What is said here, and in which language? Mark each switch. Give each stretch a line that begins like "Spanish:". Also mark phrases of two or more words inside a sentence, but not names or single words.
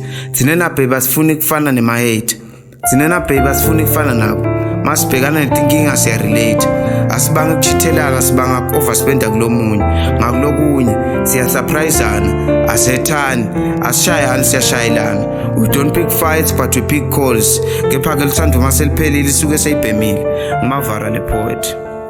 Swati: Thina baby asifuni kufana nema-hate. Thina baby asifuni kufana nabo. Masibhekana netinkinga siyarelate. Asibanga ukuchithelana, asibanga ku-overspenda kulomunye. Ngakulokunye siyasurprisana, asethani, asishayani siyashayelana.
English: We don't pick fights but we pick calls.
Swati: Kepha-ke lutsandvo maseluphelile isuke seyibhemile. Mavara LePoet.